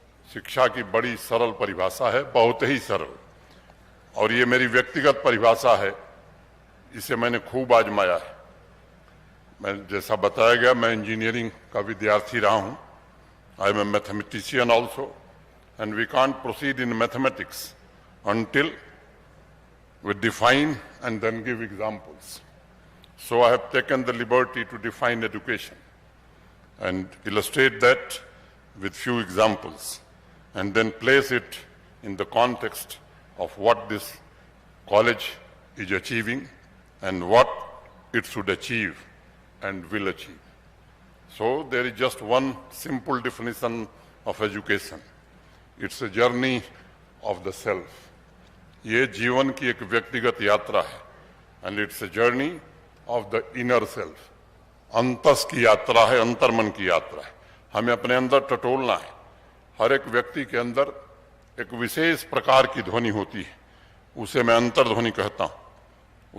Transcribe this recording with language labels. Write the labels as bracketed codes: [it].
[hi] शिक्षा की बड़ी सरल परिभाषा है, बहुत ही सरल, और ये मेरी व्यक्तिगत परिभाषा है, इसे मैंने खूब आजमाया है। मैं जैसा बताया गया, मैं इंजीनियरिंग का विद्यार्थी रहा हूं। [en] I am a mathematician also, and we can't proceed in mathematics until we define and then give examples. So I have taken the liberty to define education and illustrate that with few examples and then place it in the context of what this college is achieving and what it should achieve and will achieve. So there is just one simple definition of education. It's a journey of the self. [hi] ये जीवन की एक व्यक्तिगत यात्रा है, [en] And it's a journey of the inner self. [hi] अंतस की यात्रा है, अंतर्मन की यात्रा है। हमें अपने अंदर टटोलना है। हर एक व्यक्ति के अंदर एक विशेष प्रकार की ध्वनि होती है, उसे मैं अंतर्ध्वनि कहता हूं।